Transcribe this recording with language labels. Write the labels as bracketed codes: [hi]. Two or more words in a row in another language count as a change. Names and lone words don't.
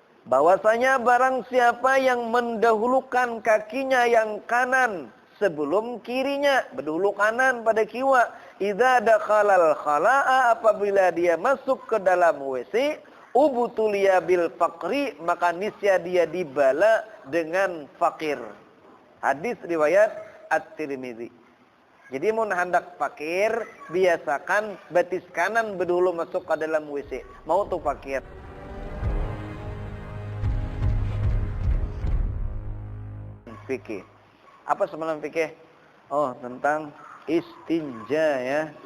[id] bahwasanya barang siapa yang mendahulukan kakinya yang kanan sebelum kirinya, berdahulu kanan pada kiwa, [ar] إذا دخل الخلاء, [id] apabila dia masuk ke dalam WC, [ar] ابتلي بالفقر, [id] maka niscaya dia dibala dengan fakir. Hadis riwayat At-Tirmidzi. Jadi mun hendak fakir, biasakan betis kanan berdahulu masuk ke dalam WC. Mau tuh fakir. Fikih. Apa semalam fikih? Oh, tentang istinja ya.